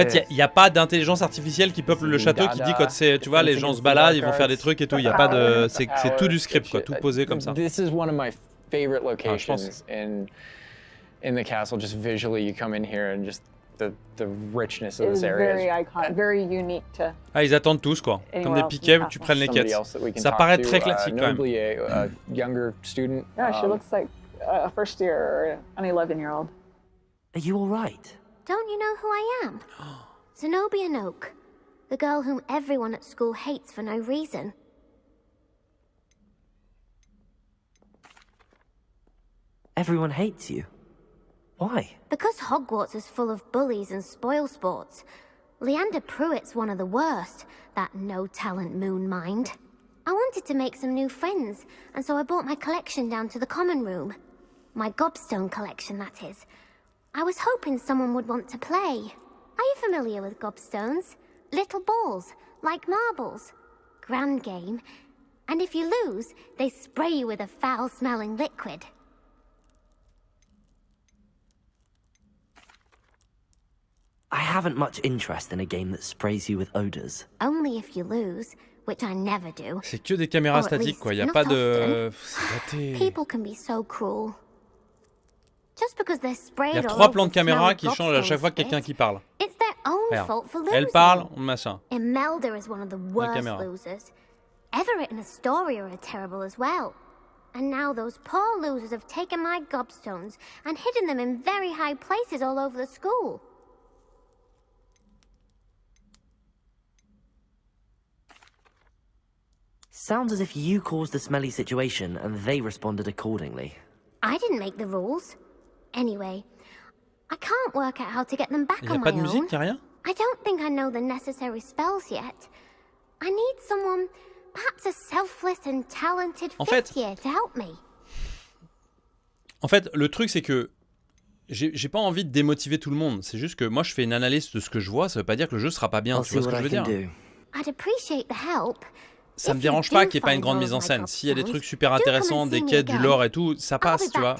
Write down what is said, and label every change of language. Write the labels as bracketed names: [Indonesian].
[French] En fait, il n'y a pas d'intelligence artificielle qui peuple le château qui dit quand c'est, tu vois, les gens se baladent, ils vont faire des trucs et tout. Il y a pas de, c'est tout du script quoi, tout posé comme ça. [English] This is one of my favorite locations in the castle. Just visually, you come in here and just the richness of this area. Very iconic, very unique to. [French] Ah, ils attendent tous quoi, comme des piquets, tu prennes les quêtes. Ça paraît très classique quand même. [English] A younger student. Yeah, she looks like a first year or an 11-year-old. Are you all right? Don't you know who I am? Zenobia Noak, the girl whom everyone at school hates for no reason. Everyone hates you. Why? Because Hogwarts is full of bullies and spoilsports. Leander Pruitt's one of the worst, that no-talent moon mind. I wanted to make some new friends, and so I brought my collection down to the common room. My gobstone collection, that is. I was hoping someone would want to play. Are you familiar with gobstones? Little balls, like marbles. Grand game. And if you lose, they spray you with a foul-smelling liquid. I haven't much interest in a game that sprays you with odors. Only if you lose, which I never do. [French] C'est que des caméras statiques quoi, il y a pas de... [English] People can be so cruel. Just because they're sprayed. [French] Il y a 3 plans de caméra qui changent à chaque fois que quelqu'un qui parle. [English] It's their own fault for losing. [French] Elle parle, on machin. [English] Imelda is one of the worst losers. Everett and Astoria are terrible as well. And now those poor losers have taken my gobstones and hidden them in very high places all over the school. Sounds as if you caused the smelly situation and they responded accordingly. I didn't make the rules. Anyway, I can't work out how to get them back on my own. [French] Il n'y a pas de musique, il n'y a rien? [English] I don't think I know the necessary spells yet. I need someone, perhaps a selfless and talented fifth year to help me. [French] En fait, le truc c'est que j'ai pas envie de démotiver tout le monde. C'est juste que moi je fais une analyse de ce que je vois, ça veut pas dire que le jeu sera pas bien, tu vois ce que je veux dire? [English] I'd appreciate the help. [French] Ça me dérange pas qu'il n'y ait pas une grande mise en scène. S'il y a des trucs super intéressants, des quêtes, du lore et tout, ça passe, tu vois.